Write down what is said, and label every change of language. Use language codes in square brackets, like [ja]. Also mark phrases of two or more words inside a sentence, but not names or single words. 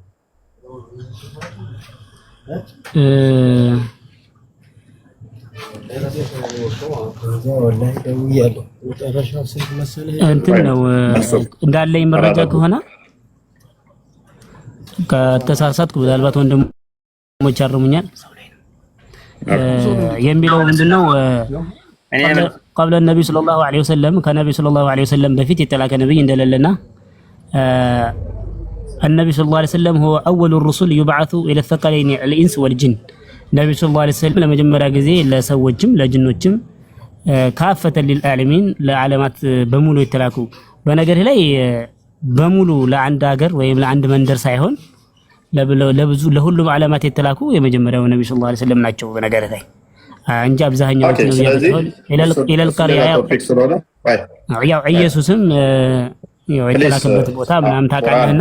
[am] እንትን ነው እንዳለኝ መረጃ ከሆነ ከተሳሳትኩ ምናልባት ወንድሞች ያርሙኛል። የሚለው ምንድነው? [ar] قبل النبي صلى الله عليه وسلم ከነብዩ صلى الله عليه وسلم [am] በፊት የተላከ ነብይ እንደሌለና [ar] النبي صلى الله عليه وسلم هو اول الرسل يبعث الى الثقلين الانس والجن [am] ነብዩ [ar] صلى الله عليه وسلم [am] ለመጀመሪያ ጊዜ ለሰዎችም ለጅኖችም ካፈተ للعالمين ለዓለማት በሙሉ የተላኩ በነገር ላይ በሙሉ ለአንድ ሀገር ወይም ለአንድ መንደር ሳይሆን ለብዙ ለሁሉም ዓለማት የተላኩ የመጀመሪያው ነብዩ [ar] صلى الله عليه وسلم [am] ናቸው። በነገር ላይ እንጂ አብዛኛው ኢለልቀርያ ያው ኢየሱስም የተላከበት ቦታ ምናምን ታውቃለህና